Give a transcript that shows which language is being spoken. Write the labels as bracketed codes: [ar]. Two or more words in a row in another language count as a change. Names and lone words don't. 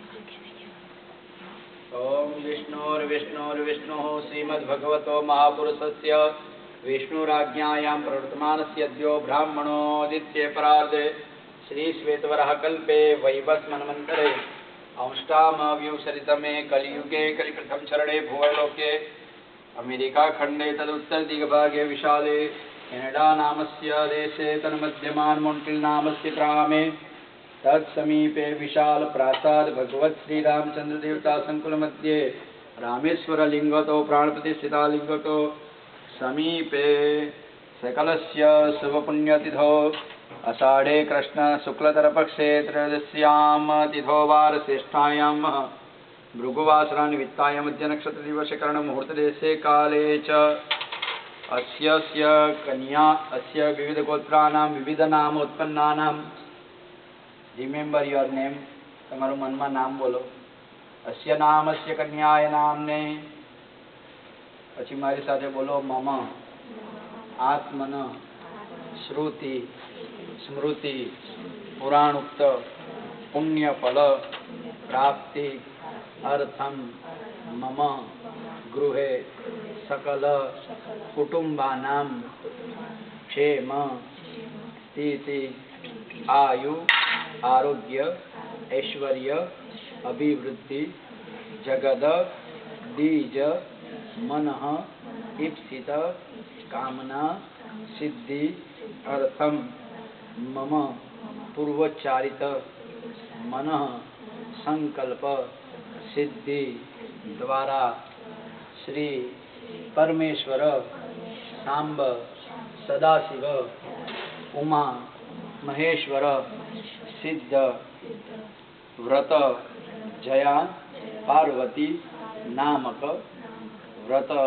[sa] ઓમ વિષ્ણુર્વિષ્ણુર્વિષ્ણુ શ્રીમદ ભગવતો મહાપુરુષસ્ય વિષ્ણુરાજ્ઞાયાં પ્રવર્તમાનસ્ય અદ્યો બ્રાહ્મણોદિત્ય પરાર્ધે શ્રી શ્વેતવરહ કલ્પે વૈવસ્વન્મન્તરે અંષ્ટામવ્યુસરિતમે કલિયુગે કલિપ્રથમ ચરણે ભુવલોકે અમેરિકા ખંડે તદુત્તર દિગ્ભાગે વિશાલે કેનેડા નામસ્ય દેશે તન્મધ્યમાન મોન્ટ્રીલ નામસ્ય ગ્રામે तत्समीपे विशाल प्रासाद भगवत श्री रामचंद्र देवता संकुल मध्ये रामेश्वर लिंगतो प्राणपति स्थिता लिंगतो समीपे सकलस्य शुभ पुण्यतिथो आषाढ़े कृष्ण शुक्लतर पक्षे त्रयोदश्याम तिथो वार श्रेष्ठायां भृगुवासरा निमित्ताय मध्य नक्षत्र दिवस कर्ण मुहूर्त देशे काले च अस्य कन्या अस्य विविध गोत्राणां विविध नाम उत्पन्नानां. [en] remember your name. [gu] તમારું મનમાં નામ બોલો. [sa] અસ્ય નામસ્ય કન્યાય [gu] નામને. પછી મારી સાથે બોલો. [sa] મમ આત્મન શ્રુતિ સ્મૃતિ પુરાણોક્ત પુણ્ય ફલ પ્રાપ્તિ અર્થમ મમ ગૃહે સકલ કુટુંબાનામ ક્ષેમ સ્થિતિ આયુ आरोग्य ऐश्वर्य अभिवृद्धि जगद बीज मन ईप्सित कामना सिद्धि अर्थम मम पूर्वोच्चारित मन संकल्प सिद्धि द्वारा श्री परमेश्वर सांब सदाशिव उमा महेश्वर सिद्ध व्रत जया पार्वती नामक व्रत.